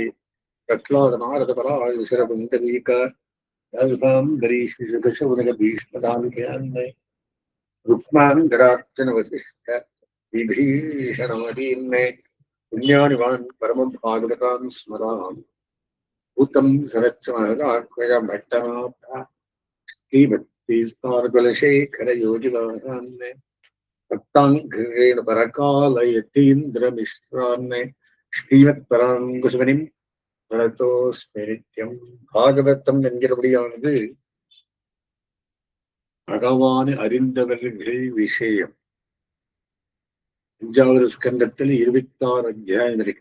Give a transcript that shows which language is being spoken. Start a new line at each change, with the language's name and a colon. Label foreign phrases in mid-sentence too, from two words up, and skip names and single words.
Sanskrit: प्रह्लादनारदपरायुशरपुण्डरीक यासाम्बरीश्वशुकशौनकभीष्मदामिकान्मय रुक्माङ्गरार्चनवसिष्ठ विभीषणादीन्मय पुण्यानिवान् परमं भागवतान् स्मरामि भूतं सरच्चमहदात्मज भट्टनाथ श्रीभक्तिसारकुलशेखरयोगिवाहान् भक्ताङ्घ्रेण परकालयतीन्द्रमिश्रान् श्रीमत्पराङ्कुशुवनिन् वळत्तोस्मि नित्यम्.
Tamil: பாகவதம் என்கிறபடியானது பகவான் அறிந்தவர்கள் விஷயம். 5வது ஸ்கந்தத்தில் 26 அத்தியாயம் இருக்கு.